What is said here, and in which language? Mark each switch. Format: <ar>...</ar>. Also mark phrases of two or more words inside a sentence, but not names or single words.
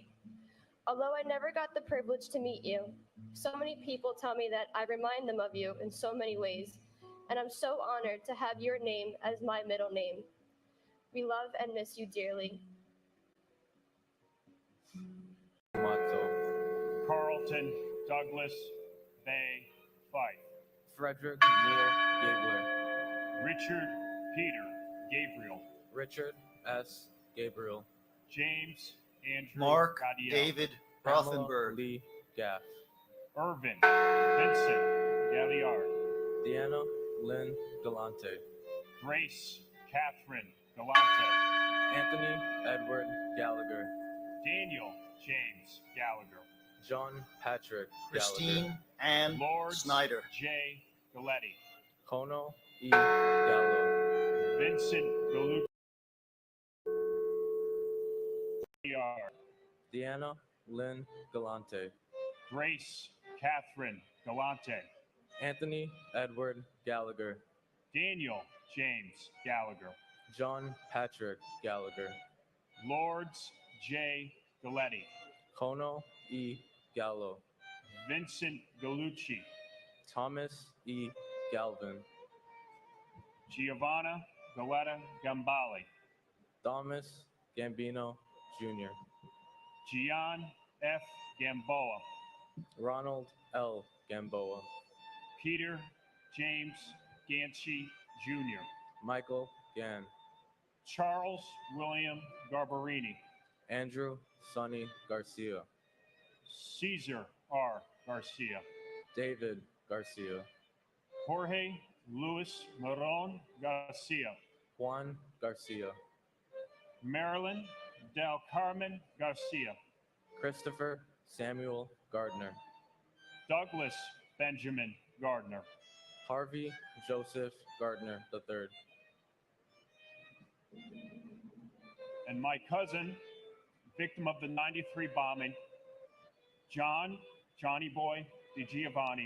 <en>Although I never got the privilege to meet you, so many people tell me that I remind them of you in so many ways, and I'm so honored to have your name as my middle name. We love and miss you dearly. Matzo, Carlton Douglas Bay Fife, Frederick Neil Gabler, Richard Peter Gabriel, Richard S. Gabriel, James Andrew Mark Gadiel, David Pamela Rothenberg, Lee Gaff, Irvin Vincent Galliard, Deanna Lynn Galante, Grace Catherine Galante, Anthony Edward Gallagher, Daniel James Gallagher, John Patrick Christine Gallagher, Ann Lord Snyder, J. Galetti, Kono E. Gallo, Vincent Galucci, Deanna Lynn Galante, Grace Catherine Galante, Anthony Edward Gallagher, Daniel James Gallagher, John Patrick Gallagher, Lords J. Galetti, Kono E. Gallo, Vincent Galucci, Thomas E. Galvin, Giovanna Galetta Gambale, Thomas Gambino Jr., Gian F. Gamboa, Ronald L. Gamboa, Peter James Ganchi Jr., Michael Gann, Charles William Garbarini, Andrew Sonny Garcia, Caesar R. Garcia, David Garcia, Jorge Luis Moron Garcia, Juan Garcia, Marilyn Del Carmen Garcia, Christopher Samuel Gardner, Douglas Benjamin Gardner, Harvey Joseph Gardner III, and my cousin, victim of the 93 bombing, Johnny Boy DiGiovanni.</en>